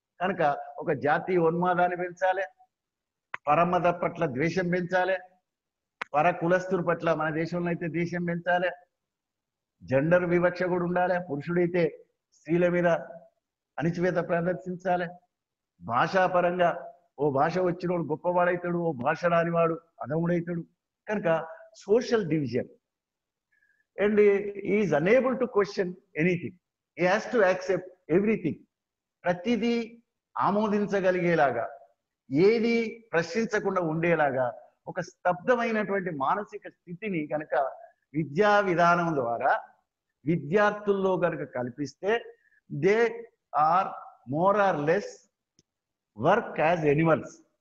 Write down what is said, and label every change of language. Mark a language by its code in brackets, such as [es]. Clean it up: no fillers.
[te] కనుక ఒక జాతీయ ఉన్మాదాన్ని పెంచాలి, పరమత పట్ల ద్వేషం పెంచాలి, పర కులస్తుల పట్ల మన దేశంలో అయితే దేశం పెంచాలి, జెండర్ వివక్ష కూడా ఉండాలి, పురుషుడైతే స్త్రీల మీద అణిచివేత ప్రదర్శించాలి, భాషాపరంగా ఓ భాష వచ్చినోడు గొప్పవాడైతాడు, ఓ భాష రానివాడు అధముడైతాడు. కనుక social division, [en] and he is unable to question anything. He has to accept everything. [te] ప్రతిదీ ఆమోదించగలిగేలాగా, ఏది ప్రశ్నించకుండా ఉండేలాగా ఒక స్తబ్దమైనటువంటి మానసిక స్థితిని కనుక విద్యా విధానం ద్వారా విద్యార్థుల్లో కనుక కల్పిస్తే [en] They are more or less work as animals.